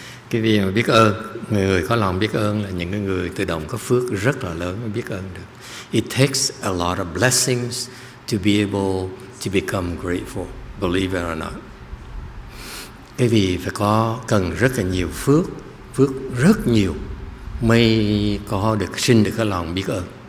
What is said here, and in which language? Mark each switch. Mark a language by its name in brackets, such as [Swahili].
[Vietnamese] Cái việc mà biết ơn, người có lòng biết ơn là những người tự động có phước rất là lớn mới biết ơn được. [English] It takes a lot of blessings to be able to become grateful, believe it or not. [Vietnamese] Cái vì phải cần rất là nhiều phước rất nhiều mới có được sinh được cái lòng biết ơn.